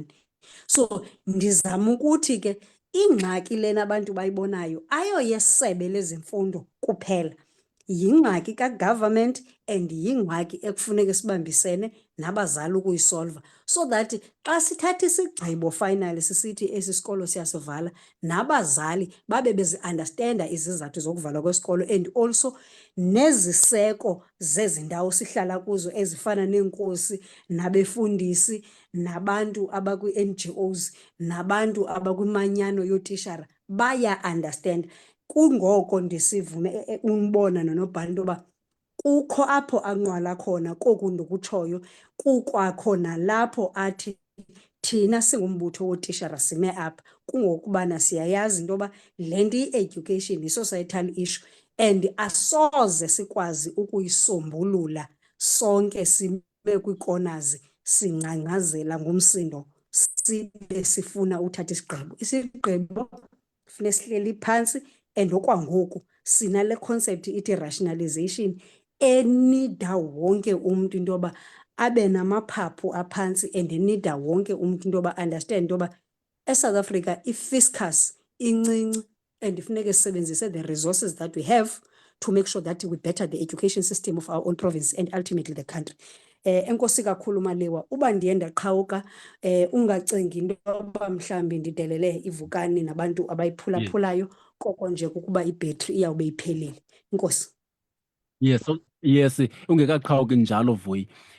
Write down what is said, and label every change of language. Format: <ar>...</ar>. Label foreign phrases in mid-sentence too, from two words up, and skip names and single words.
<xh>So ndizama ukuthi ke ingxaki lena abantu bayibonayo ayoyesebe lezemfundo kuphela, yingxaki kagovernment and yingxaki ekufuneka sibambisene nabazali ukuyisolva,</xh> <en>so that</en> <xh>xa sithatha isigqibo finally sisithi esi sikolo siyasivala, nabazali babe bezi-understanda izizathu zokuvalwa kwesikolo</xh> <en>and also</en> <xh>neziseko zezi ndawo sihlala kuzo ezifana neenkosi nabefundisi nabantu abakwi-NGOs nabantu abakwimanyano yootishara baya-understand. Kungoko ndisivume umbona nonobhala into yoba kukho apho anqwala khona koku ndikutshoyo, kukwakho nalapho athi thina singumbutho wootishara sime apha, kungokubana siyayazi into yoba le nto i-education</xh> <en>yi-societal issue</en> <xh>and asoze sikwazi ukuyisombulula sonke sime kwii-corners singcangcazela ngumsindo sibe sifuna uthatha isigqibo. Isigqibo funeka sihleli phantsi and okwangoku sinale concept ithi rationalization enida wonke umntu into yoba abe namaphaphu aphantsi and enida wonke umntu into yoba understand into yoba eSouth Africa i-fiscus incinci and funeke sisebenzise</xh> <en>the resources that we have to make sure that we better the education system of our own province and ultimately the country.</en> <xh>Enkosi kakhulu Maliwa, uba ndiye ndaqhawuka ungacingi into yoba mhlawumbi ndidelele ivukani nabantu abayiphulaphulayo, koko nje kukuba ibhetri iyawube iphelile. Enkosi. Yes, ungekaqhawuki njalo Vuyi.</xh>